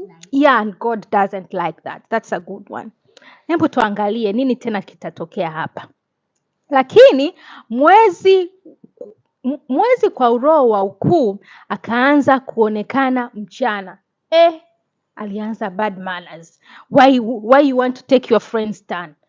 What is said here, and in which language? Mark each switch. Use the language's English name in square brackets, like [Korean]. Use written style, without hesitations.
[English] Yeah, and God doesn't like that. That's a good one. [Swahili] Hebu tuangalie nini tena kitatokea hapa. Lakini mwezi kwa uroho wa ukuu akaanza kuonekana mchana. [English] Alianza bad manners. Why you want to take your friend's turn?